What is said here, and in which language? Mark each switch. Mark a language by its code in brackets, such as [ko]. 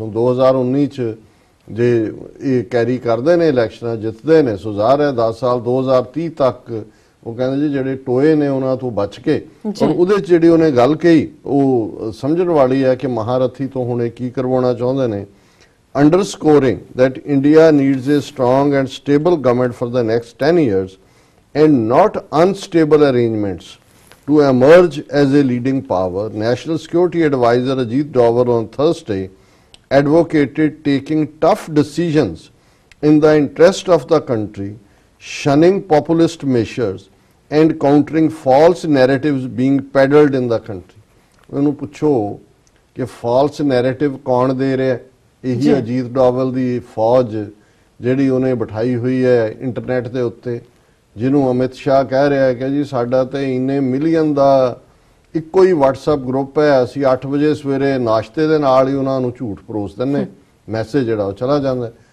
[pa] ਹੁਣ 2019 'ਚ ਜੇ ਇਹ ਕੈਰੀ ਕਰਦੇ ਨੇ ਇਲੈਕਸ਼ਨਾਂ ਜਿੱਤਦੇ ਨੇ, ਸੋ ਜ਼ਾਹਰ ਹੈ 10 ਸਾਲ 2030 ਤੱਕ ਉਹ ਕਹਿੰਦੇ ਜੀ ਜਿਹੜੇ ਟੋਏ ਨੇ ਉਹਨਾਂ ਤੋਂ ਬਚ ਕੇ। ਔਰ ਉਹਦੇ 'ਚ ਜਿਹੜੀ ਉਹਨੇ ਗੱਲ ਕਹੀ ਉਹ ਸਮਝਣ ਵਾਲੀ ਹੈ ਕਿ ਮਹਾਰਥੀ ਤੋਂ ਹੁਣ ਇਹ ਕੀ ਕਰਵਾਉਣਾ ਚਾਹੁੰਦੇ ਨੇ। [en] Underscoring that India needs a strong and stable government for the next 10 years and not unstable arrangements to emerge as a leading power, National Security Advisor Ajit Doval on Thursday advocated taking tough decisions in the interest of the country, shunning populist measures and countering false narratives being peddled in the country. [pa] ਉਹਨੂੰ ਪੁੱਛੋ ਕਿ [en] false narrative [pa] ਕੌਣ ਦੇ ਰਿਹਾ? ਇਹੀ ਅਜੀਤ ਡੋਵਲ ਦੀ ਫੌਜ ਜਿਹੜੀ ਉਹਨੇ ਬਿਠਾਈ ਹੋਈ ਹੈ ਇੰਟਰਨੈਟ ਦੇ ਉੱਤੇ, ਜਿਹਨੂੰ ਅਮਿਤ ਸ਼ਾਹ ਕਹਿ ਰਿਹਾ ਹੈ ਕਿ ਜੀ ਸਾਡਾ ਤੇ ਇੰਨੇ ਮਿਲੀਅਨ ਦਾ ਇੱਕੋ ਹੀ WhatsApp ਗਰੁੱਪ ਹੈ, ਅਸੀਂ 8 ਵਜੇ ਸਵੇਰੇ ਨਾਸ਼ਤੇ ਦੇ ਨਾਲ ਹੀ ਉਹਨਾਂ ਨੂੰ ਝੂਠ ਪਰੋਸ ਦਿੰਨੇ, ਮੈਸੇਜ ਜਿਹੜਾ ਉਹ ਚਲਾ ਜਾਂਦਾ।